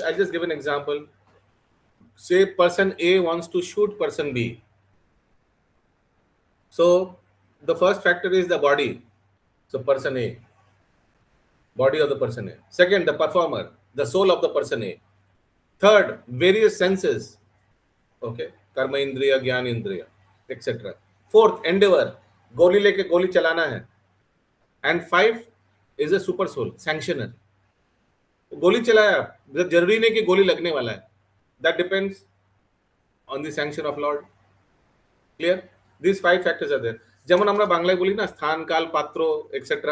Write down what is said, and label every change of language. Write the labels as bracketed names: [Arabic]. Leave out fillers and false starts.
[English] I'll just give an example. Say person A wants to shoot person B. So the first factor is the body. So person A, body of the person A. Second, the performer, the soul of the person A. Third, various senses. [Hindi] Okay, कर्म इंद्रिय ज्ञान इंद्रिय etc. [English] Fourth, endeavor, [Hindi] गोली लेके गोली चलाना है. [English] And five is a super soul, sanctioner. [Hindi] गोली चलाया, जरूरी नहीं कि गोली लगने वाला है. [English] That depends on the sanction of Lord. Clear? These five factors are there. [Bangla] যেমন আমরা বাংলায় বলি না, স্থান কাল পাত্র etc.